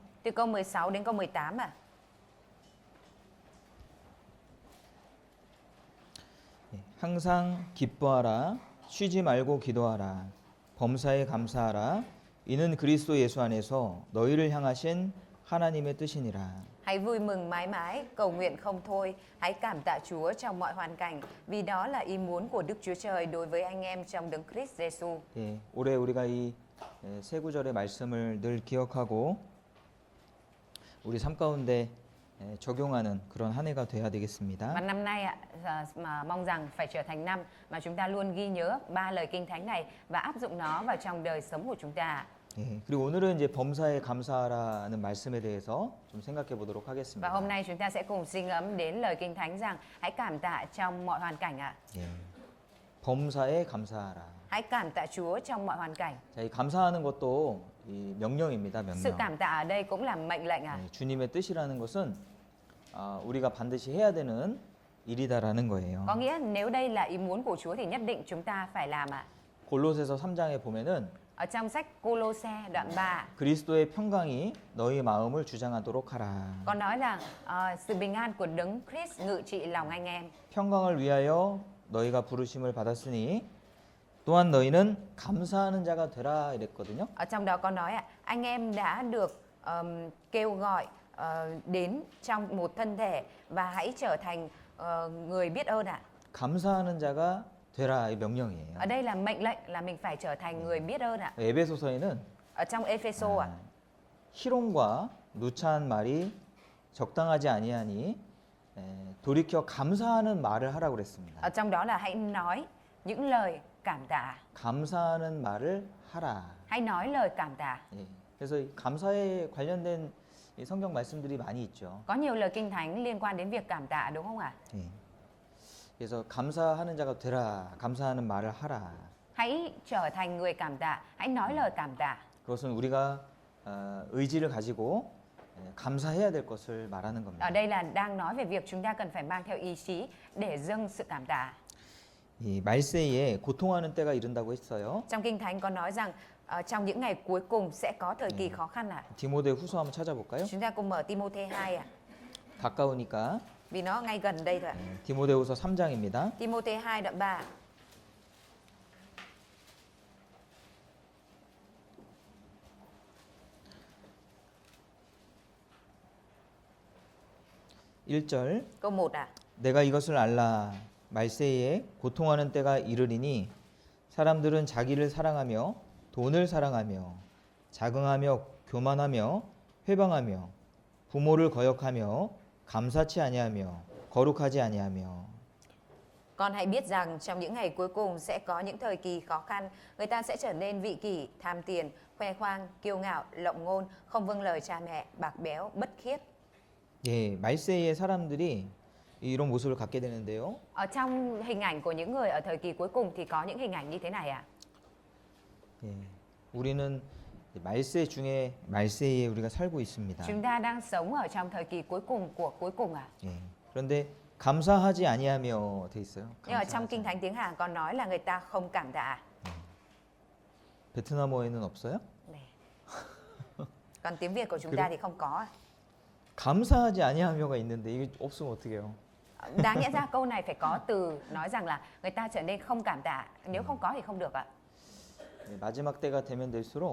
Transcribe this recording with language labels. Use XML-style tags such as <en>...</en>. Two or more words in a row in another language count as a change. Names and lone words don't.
<vi>Từ câu 16 đến câu 18 ạ.</vi> <ko>항상 기뻐하라 쉬지 말고 기도하라 범사에 감사하라 이는 그리스도 예수 안에서 너희를 향하신 하나님의 뜻이니라.</ko> <vi>Hãy vui mừng mãi mãi, cầu nguyện không thôi, hãy cảm tạ Chúa trong mọi hoàn cảnh, vì đó là ý muốn của Đức Chúa Trời đối với anh em trong Đấng Christ Giêsu.</vi> <ko>예, 올해 우리가 이 세 구절의 말씀을 늘 기억하고 우리 삶 가운데 적용하는 그런 한 해가 돼야</ko> <vi>Và</vi> <ko>되겠습니다.</ko> <vi>năm nay ạ, mà mong rằng phải trở thành năm mà chúng ta luôn ghi nhớ 3 lời Kinh Thánh này và áp dụng nó vào trong đời sống của chúng ta.</vi> <ko>예, 그리고 오늘은 이제 범사에 감사하라는 말씀에 대해서 좀 생각해 보도록</ko> <vi>Và</vi> <ko>하겠습니다.</ko> <vi>hôm nay chúng ta sẽ cùng suy ngẫm đến lời Kinh Thánh rằng hãy cảm tạ trong mọi hoàn cảnh ạ.</vi> <ko>예, 범사에 감사하라.</ko> <vi>Hãy cảm tạ Chúa trong mọi hoàn cảnh.</vi> <ko>자, 이 감사하는 것도 이 명령입니다.</ko> <vi>Sự</vi> <ko>명령.</ko> <vi>cảm tạ ở đây cũng là mệnh lệnh ạ.</vi> <ko>예, 주님의 뜻이라는 것은 우리가 반드시 해야 되는 일이다라는 거예요.</ko> <vi>Có nghĩa nếu đây là ý muốn của Chúa thì nhất định chúng ta phải làm ạ.</vi> <ko>골로새서 3장에 보면은</ko> <vi>Ở trong sách Cô-lô-se đoạn 3</vi> <ko>그리스도의 평강이 너희 마음을 주장하도록 하라.</ko> <vi>có nói rằng sự bình an của Đấng Christ ngự trị lòng anh em.</vi> <ko>평강을 위하여 너희가 부르심을 받았으니 또한 너희는 감사하는 자가 되라 이랬거든요.</ko> <vi>Ở trong đó có nói anh em đã được kêu gọi đến trong một thân thể và hãy trở thành người biết ơn ạ.</vi> <ko>감사하는 자가 되라 이 명령이에요.</ko> <vi>Ở đây là mệnh lệnh là mình phải trở thành người biết ơn ạ.</vi> <ko>에베소서에는</ko> <vi>Ở trong Epheso ạ.</vi> <ko>희롱과 누차한 말이 적당하지 아니하니 돌이켜 감사하는 말을 하라고 그랬습니다.</ko> <vi>Ở trong đó là hãy nói những lời cảm tạ.</vi> <ko>감사하는 말을 하라.</ko> <vi>Hãy nói lời cảm tạ.</vi> <ko>예. 그래서 이 감사에 관련된 이 성경 말씀들이 많이 있죠.</ko> <vi>Có nhiều lời Kinh Thánh liên quan đến việc cảm tạ đúng không ạ?</vi> <ko>예. 그래서 감사하는 자가 되라. 감사하는 말을 하라.</ko> <vi>Hãy trở thành người cảm tạ, hãy nói lời cảm tạ.</vi> <ko>그것은 우리가 의지를 가지고 감사해야 될 것을 말하는 겁니다.</ko> <vi>Ở đây là đang nói về việc chúng ta cần phải mang theo ý chí để dâng sự cảm tạ.</vi> <ko>이 말세에 고통하는 때가 이른다고 했어요.</ko> <vi>Trong Kinh Thánh có nói rằng trong những ngày cuối cùng sẽ có thời kỳ khó khăn ạ.</vi> <ko>디모데 후서 한번 찾아볼까요?</ko> <vi>Chúng ta cùng mở Timôthê 2 ạ.</vi> <ko>가까우니까.</ko> <vi>Vì nó ngay gần đây thôi ạ.</vi> <ko>디모데후서 3장입니다.</ko> <vi>Timôthê 2 đoạn 3.</vi> <ko>(1절)</ko> <vi>Câu 1 ạ.</vi> <ko>내가 이것을 알라 말세에 고통하는 때가 이르리니 사람들은 자기를 사랑하며 돈을 사랑하며 자긍하며 교만하며 회방하며 부모를 거역하며 감사치 아니하며 거룩하지 아니하며.</ko> <vi>Con hãy biết rằng trong những ngày cuối cùng sẽ có những thời kỳ khó khăn, người ta sẽ trở nên vị kỷ, tham tiền, khoe khoang, kiêu ngạo, lộng ngôn, không vâng lời cha mẹ, bạc béo, bất khiết.</vi> <ko>예, 말세의 사람들이 이런 모습을 갖게 되는데요.</ko> <vi>Ở trong hình ảnh của những người ở thời kỳ cuối cùng thì có những hình ảnh như thế này ạ.</vi> <ko>예, 우리는 말세 중에 말세에 우리가 살고 있습니다.</ko> <vi>Chúng ta đang sống ở trong thời kỳ cuối cùng của cuối cùng ạ.</vi> <ko>예, 그런데 감사하지 아니하며 돼 있어요.</ko> <vi>Nhưng ở trong</vi> <ko>감사하지</ko> <vi>Kinh Thánh tiếng Hàn còn nói là người ta không cảm tạ.</vi> <ko>베트남어에는 없어요?</ko> <vi>Này. Còn tiếng Việt của chúng ta thì không có ạ.</vi> <ko>감사하지 아니하며가 있는데 이게 없으면 어떡해요?</ko> <vi>Đáng nhẽ ra câu này phải có từ nói rằng là người ta trở nên không cảm tạ. Nếu không có thì không được ạ.</vi> <ko>예, 마지막 때가 되면 될수록</ko>